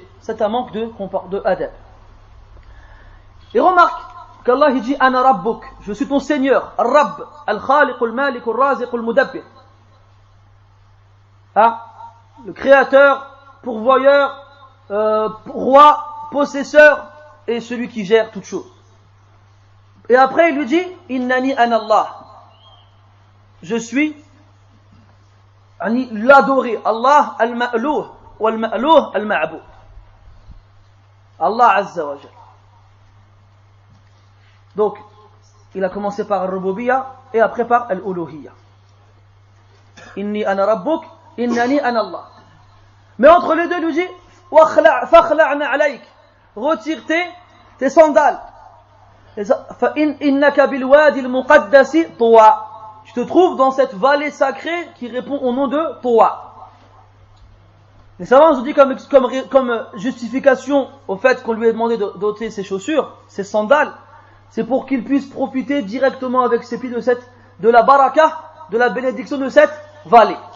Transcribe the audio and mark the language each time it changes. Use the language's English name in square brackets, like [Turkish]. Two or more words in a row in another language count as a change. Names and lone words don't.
[French] C'est un manque de adab. Et remarque qu'Allah il dit [Arabic] أنا ربك, [French] je suis ton Seigneur, Rabb, [Arabic] الخالق المالك الرازق المدبر. [French] Le créateur, pourvoyeur, roi, possesseur et celui qui gère toutes choses. Et après il lui dit [Arabic] إنني أنا الله, [French] je suis l'adoré, [Arabic] الله المألوه والمألوه المعبود الله عز وجل. [French] Donc il a commencé par al-rububiyya et après par al-uluhiyya. [Arabic] إني أنا ربك إنني أنا الله. [French] Mais entre les deux il lui dit [Arabic] فاخلع نعليك, [French] retire tes sandales. [Arabic] فإنك بالوادي المقدس طوى. [French] Tu te trouves dans cette vallée sacrée qui répond au nom de Toa. Les savants ont dit comme justification au fait qu'on lui ait demandé d'ôter ses chaussures, ses sandales, c'est pour qu'il puisse profiter directement avec ses pieds de la baraka, de la bénédiction de cette vallée.